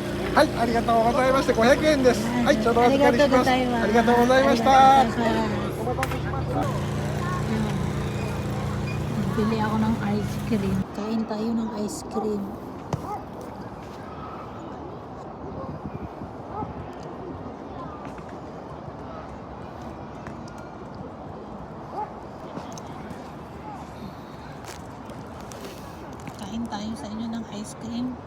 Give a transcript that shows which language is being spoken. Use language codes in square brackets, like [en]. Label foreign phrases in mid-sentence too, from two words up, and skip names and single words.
[ja] はい、ありがとうございました。500円です。はい、ちょうどお預かりします。ありがとうございました。ありがとうございます。 [tl] Bili ako ng ice cream. Kain tayo ng [en] ice cream. [tl] Kain tayo sa inyo ng [en] ice cream.